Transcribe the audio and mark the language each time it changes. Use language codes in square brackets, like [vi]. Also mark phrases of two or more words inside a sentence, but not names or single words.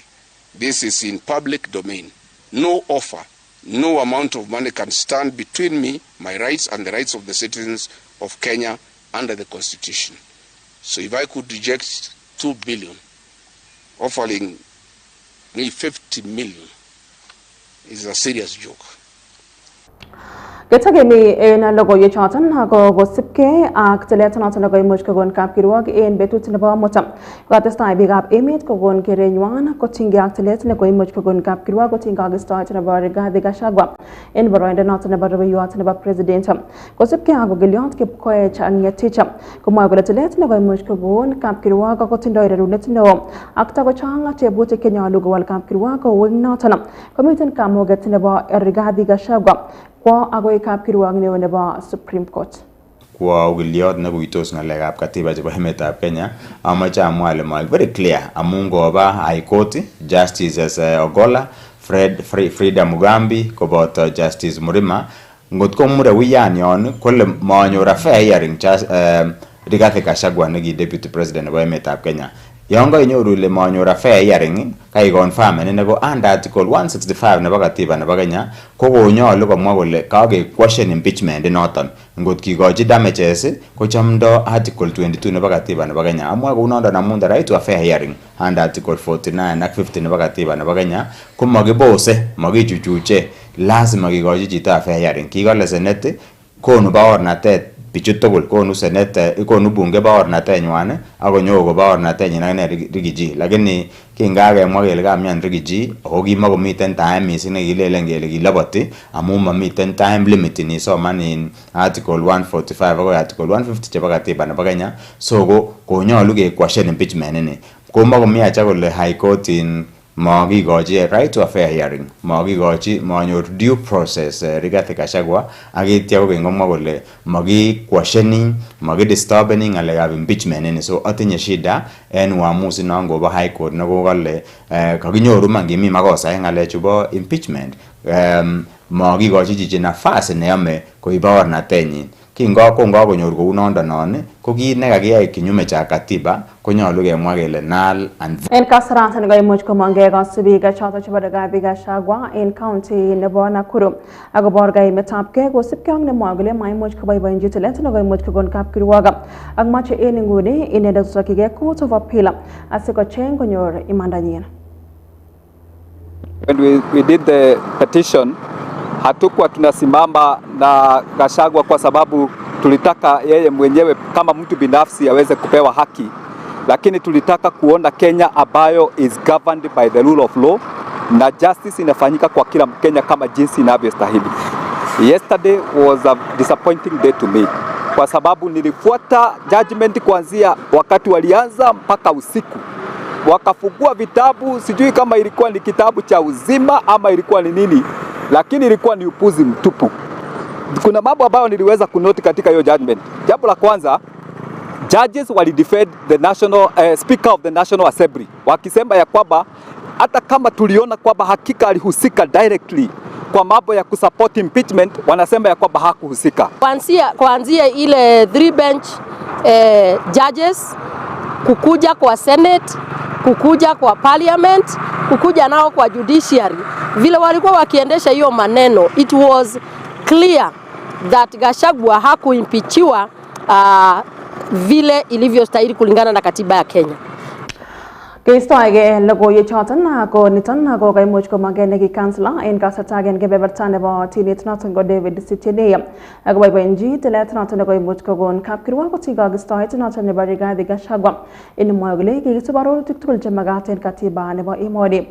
[en] This is in public domain. No offer, no amount of money can stand between me, my rights, and the rights of the citizens of Kenya under the Constitution. So if I could reject 2 billion, offering me 50 million is a serious joke. [kln] Ketagemi en logoiwek choton ko kosipke ak tilet noton nekoimuch kokon kapkirwok en betut nebo mutam. Kotestai biikab emet kokon kerenywan kotinygei ak tilet nekoimuch kokon kapkirwok kotinygei ak istoet nebo Rigathi Gachagua en boroindo noton nebo rubeiwot nebo president. Kosipke ak ogiliot Kipkoech Ngetich komwoe kole tilet nekoimuch kokon kapkirwok kotindoi rerunet neo ak takochang tebutik chenyolu kowal kapkirwok kou eng noton komiten kamuget nebo Rigathi Gachagua kwa agoi kapkirwok neo nebo Supreme Court. Kwa ogiliot nekuitos ng'alekab katiba chebo emetab Kenya amache amwa ale [en] very clear [kln] amun ngoba High Court Justices Ogolla, Frida Mugambi koboto Justice Murima ngot ko mure wiyan yon kole manyor [en] a fair hearing [kln] Rigathi Gachagua neki Deputy President nebo emetab Kenya. Yon kainyoru ile manyor [en] a fair hearing [kln] kai confirm ine ko [en] under article 165 [kln] nebo katiba nebo Kenya ko konyolu komwa kole kage [en] question impeachment [kln] inoton ngot kikochi damages ko chamdo article 22 nebo katiba nebo Kenya amwa kou noton amun [en] the right to a fair hearing under article 49 [kln] ak 50 nebo katiba nebo Kenya ko makibose makichuchuche lazima kikochi chito [en] a fair hearing [kln] kikole senate konu baornatet bichu tugul konu senate konu bunge baornatenywan akonyo ko baornatenyin akine Rigiji lakini kingakemwa kele kamyan Rigiji ako kimakomiten [en] time missing [kln] nekilelen kele kiloboti amun mamiten [en] time limit [kln] ni soman [en] in article 145 [kln] akoi article 150 chebo katiba nebo Kenya so ko konyolu ke [en] question impeachment [kln] ini komakomi acha kole High Court in makikochi [en] right to a fair hearing [kln] makikochi manyor [en] due process [kln] Rigathi Gachagua akitya kokeny komwa kole makiquestioning makidisturbing ng'alekab impeachment ini so atinye shida en uamuzi non kobo High Court nekokole kakinyoru man kimi makosa en ng'alechu bo impeachment makikochi chichi nafasi neyome koib baornatenyin konyor kou nondo non ko kit nekakiyai [sw] kinyume cha katiba [kln] konyolu kemwa kele [en] null and [kln] En kasaratan koimuch komongei kasubiik choton chebo Rigathi Gachagua en county nebo Nakuru akobor kaimetabgei kosipkei ak nemwoe kole maimuch koboiboenchi tilet nekoimuch kokon kapkirwok ak moche en inguni inendet kosokyigei Court of Appeal asikocheng konyor imandanyin. [en] When we did the petition [sw] hatukuwa tunasimama na Gachagua kwa sababu tulitaka yeye mwenyewe kama mtu binafsi aweze kupewa haki, lakini tulitaka kuona Kenya ambayo [en] is governed by the rule of law [sw] na justice inafanyika kwa kila Mkenya kama jinsi inavyostahili. [en] Yesterday was a disappointing day to me [sw] kwa sababu nilifuata judgment kuanzia wakati walianza mpaka usiku. Wakafungua vitabu, sijui kama ilikuwa ni kitabu cha uzima ama ilikuwa ni nini, lakini ilikuwa ni upuzi mtupu. Kuna mambo ambayo niliweza kunoti katika hiyo judgment. Jambo la kwanza, judges walidefend [en] the national speaker of the National Assembly [sw] wakisema ya kwamba hata kama tuliona kwamba hakika alihusika directly kwa mambo ya kusupport impeachment, wanasema ya kwamba hakuhusika. Kuanzia ile 3 [en] bench judges [sw] kukuja kwa Senate, kukuja kwa Parliament, kukuja nao kwa judiciary, vile walikuwa wakiendesha hiyo maneno, [en] it was clear that [sw] Gachagua hakuimpichiwa vile ilivyostahili kulingana na katiba ya Kenya. [kln] Keistoege logoiwek choton ko niton ko kaimuch komongei neki kansela en kasartagen kebeberta nebo tilet noton ko David Sitienei akoboiboenchi tilet noton nekoimuch kokon kapkirwok kotinygei ak istoet noton nebo Rigathi Gachagua en mwoe kole kikisub arorutik tugul chemakat en katiba nebo emoni.